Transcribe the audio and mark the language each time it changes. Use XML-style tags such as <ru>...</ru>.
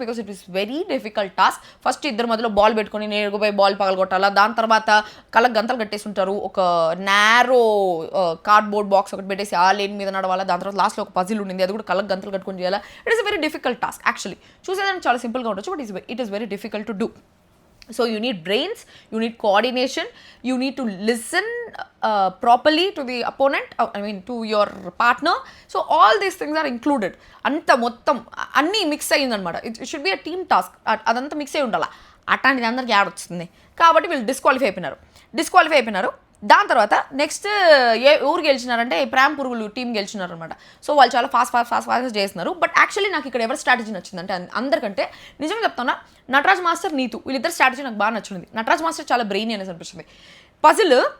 <en>Because it is very difficult task.</en> <te>First ఇద్దరు మధ్యలో ball పెట్టుకొని నేరుగా పోయి బాల్ పగలగొట్టాలా. దాని తర్వాత కళ్ళకు గంతలు కట్టేసి ఉంటారు. ఒక నారో కార్డ్బోర్డ్ బాక్స్ ఒకటి పెట్టేసి ఆ లేన్ మీద నడవాలా. దాని తర్వాత లాస్ట్లో ఒక పజిల్ ఉండింది, అది కూడా కళ్ళకు గంతలు కట్టుకొని చేయాలా.</te> <en>It is very difficult task.</en> <te>Actually చూసేదానికి చాలా సింపుల్గా ఉండొచ్చు,</te> <en>But it is very difficult to do. So you need brains, you need coordination, you need to listen properly to the opponent, to your partner. So all these things are included.</en> <te>Anta mottam anni mix ayyindannamata.</te> <en>It should be a team task.</en> <te>Adantha mix ayi undala. Atanti andariki add వస్తుంది కాబట్టి వీళ్ళు disqualify అయిపోయినారు. దాని తర్వాత next ఊరు గెలిచినారంటే ప్రేమ్ పురుగులు team గెలిచినారు అనమాట. So వాళ్ళు చాలా ఫాస్ట్ చేస్తున్నారు. బట్ యాక్చువల్లీ నాకు ఇక్కడ ఎవరి స్ట్రాటజీ నచ్చిందంటే అందరికంటే నిజంగా చెప్తానా, నటరాజ్ మాస్టర్ నీతు వీళ్ళిద్దరు స్ట్రాటజీ నాకు బాగా నచ్చింది. నటరాజ్ మాస్టర్ చాలా బ్రెయిన్ అనేసి అనిపిస్తుంది. పజిల్</te>